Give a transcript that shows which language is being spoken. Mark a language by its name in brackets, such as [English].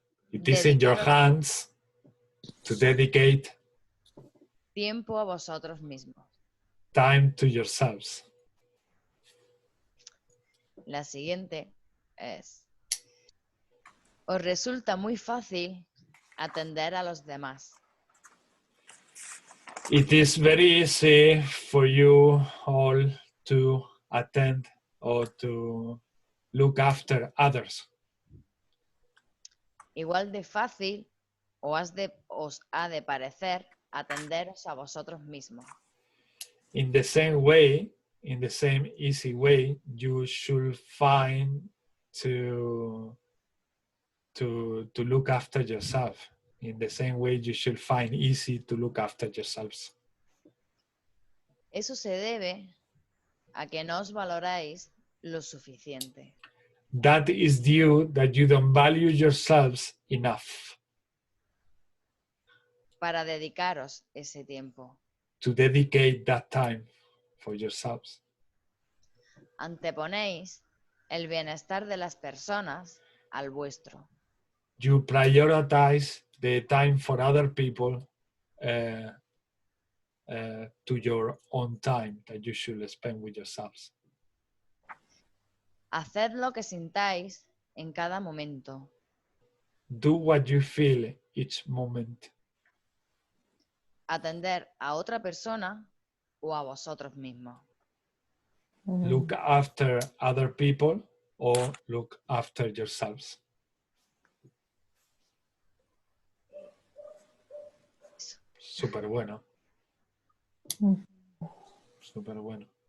[English] It is in your hands to dedicate [Spanish] tiempo a vosotros mismos. [English] Time to yourselves. [Spanish] La siguiente es: os resulta muy fácil atender a los demás. [English] It is very easy for you all to attend or to look after others. [Spanish] Igual de fácil os ha de parecer atenderos a vosotros mismos. [English] In the same way, in the same easy way, you should find to look after yourself. In the same way, you should find easy to look after yourselves. [Spanish] Eso se debe a que no os valoráis lo suficiente. [English] That is due that you don't value yourselves enough. [Spanish] Para dedicaros ese tiempo. [English] To dedicate that time for yourselves. [Spanish] Anteponéis el bienestar de las personas al vuestro. [English] You prioritize the time for other people to your own time that you should spend with yourselves. [Spanish] Haced lo que sintáis en cada momento. [English] Do what you feel each moment. [Spanish] Atender a otra persona o a vosotros mismos. [English] Look after other people or look after yourselves. [Spanish] Súper bueno. súper bueno.